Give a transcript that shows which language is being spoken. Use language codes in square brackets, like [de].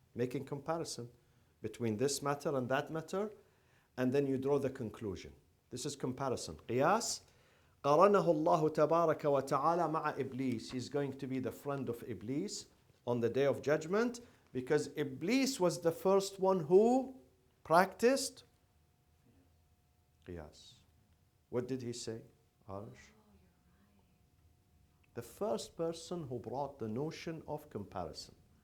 [en] Making comparison between this matter and that matter, and then you draw the conclusion. This is comparison. [ar] قياس قرنه الله تبارك وتعالى مع إبليس. [en] He's going to be the friend of Iblis on the day of judgment, because Iblis was the first one who practiced qiyas. What did he say, Arish? The first person who brought the notion of comparison.